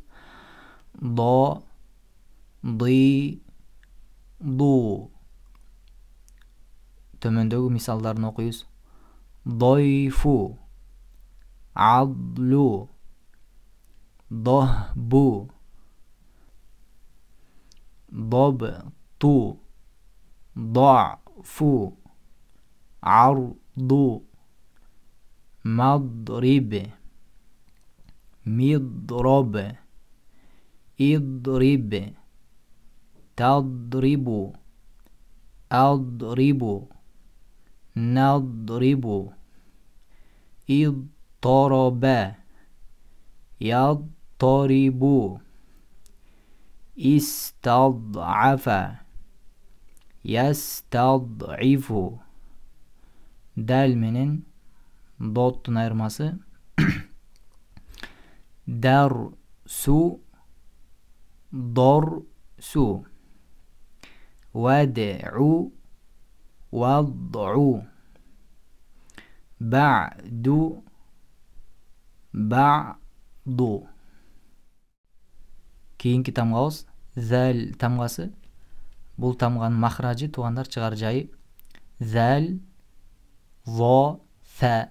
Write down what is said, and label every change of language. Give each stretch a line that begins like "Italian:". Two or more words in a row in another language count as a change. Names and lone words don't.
Arabic: ضا ضي ضو.
Kyrgyz: Төмөндөгү мисалдарын окуйбуз.
Arabic: ضعف عضل ذهب ضبط, ضعفу, عرض, مضرب, مضرب, اضرب, تضرب, أضرب, نضرب, اضطرب, يضطرب, استضعف, يستضعف.
Kyrgyz: Дәл менен доттун айырмасы.
Arabic: درس ضرس. وضع, وضع. بعد بعد.
Kyrgyz: Кийинки тамгабыз зәл тамгасы. Бул тамганын махражы, туугандар, чыгар жайы зәл, во, сә.